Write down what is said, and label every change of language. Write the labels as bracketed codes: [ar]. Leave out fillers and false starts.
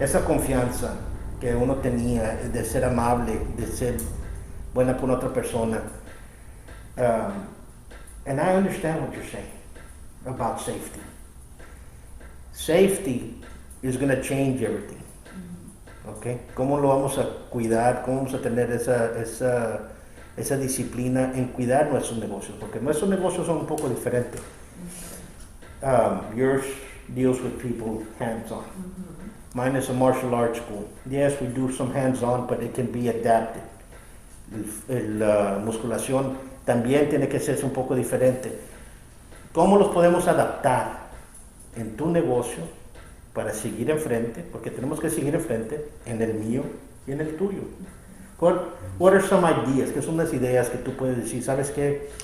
[es] Esa confianza que uno tenía de ser amable, de ser buena con otra persona. [en] And I understand what you're saying about safety. Safety is going to change everything. [es] ¿Ok? ¿Cómo lo vamos a cuidar? ¿Cómo vamos a tener esa disciplina en cuidar nuestros negocios? Porque nuestros negocios son un poco diferentes. [en] Yours deals with people hands-on. Mine is a martial arts school. Yes, we do some hands-on, but it can be adapted. [es] La musculación también tiene que ser un poco diferente. ¿Cómo los podemos adaptar en tu negocio para seguir enfrente? Porque tenemos que seguir enfrente en el mío y en el tuyo. [en] What are some ideas? [es] ¿Qué son las ideas que tú puedes decir? ¿Sabes qué?